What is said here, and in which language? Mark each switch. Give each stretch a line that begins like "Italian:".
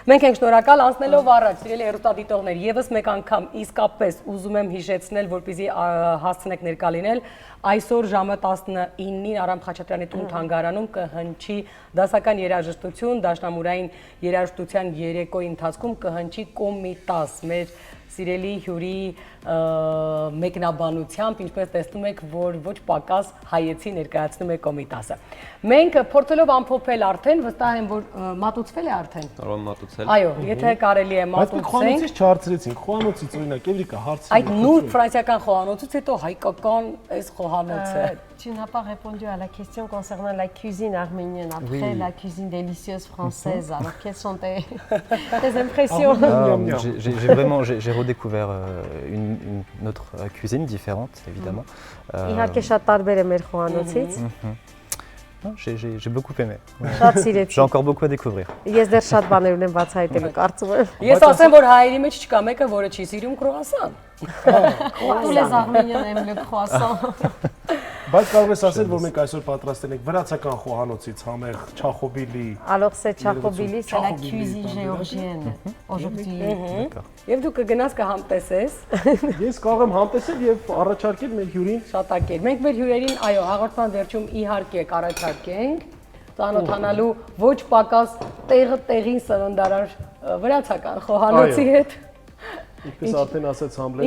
Armenian: Մենք ենք շնորհակալ, անցնելով առաջ, սիրելի հեռուստադիտողներ, եւս մեկ անգամ իսկապես ուզում եմ հիշեցնել, որպեսզի հասցնեք ներկա լինել, այսօր ժամը 19-ին Արամ Խաչատրյանի տուն թանգարանում կհնչի դասական երաժշտություն, դաշնամուրային երաժշտության երեկոյի ընթացքում կհնչի Կոմիտաս, մեր սիրելի հյուրի մեկնաբանությամբ, ինչպես տեսնում եք, որ ոչ պակաս հայեցի ներկայացնում է Կոմիտասը։ Մենք փորձելով ամփոփել արդեն, վստահ եմ, որ մատուցվել է արդեն։ Կարող եմ մատուցել։ Այո, եթե կարելի է մատուցենք։ Խոհանոցից չհարցրեցինք, խոհանոցից օրինակ Էվրիկա հարցրի։ Այդ նուրբ ֆրանսիական խոհանոցից հետո հայկական այս խոհանոցը։
French: Tu n'as pas répondu à la question concernant la cuisine arménienne après la cuisine délicieuse française. Alors, quelles sont tes impressions? J'ai redécouvert une autre cuisine différente, évidemment.
Armenian: Իհարկե շատ տարբեր է մեր խոհանոցից։
French: J'ai beaucoup aimé.
Armenian: Շատ սիրեցի։
French: J'ai encore beaucoup à découvrir.
Armenian: Ես դեռ շատ բաներ ունեմ բացահայտելու, կարծում եմ։ Ես ասեմ, որ հայերի մեջ չկա մեկը, որը չի սիրում կրուասան։
French: Tous les Arméniens aiment le croissant.
Armenian: Բայց կարող ես ասել, որ մենք այսօր պատրաստել ենք վրացական խոհանոցից համեղ չախոբիլի։
French: Alors c'est chachobili, c'est la cuisine géorgienne aujourd'hui.
Armenian: Եվ դու կգնաս կհամտեսես։ Ես կարող եմ համտեսել եւ առաջարկել մեր հյուրին Շատակեր։ Մենք մեր հյուրերին, այո, հաղորդման վերջում իհարկե կառաջարկենք ծանոթանալու ոչ պակաս տեղը տեղին սննդարար վրացական խոհանոցի հետ։ Ինչպես արդեն ասաց Համլետը։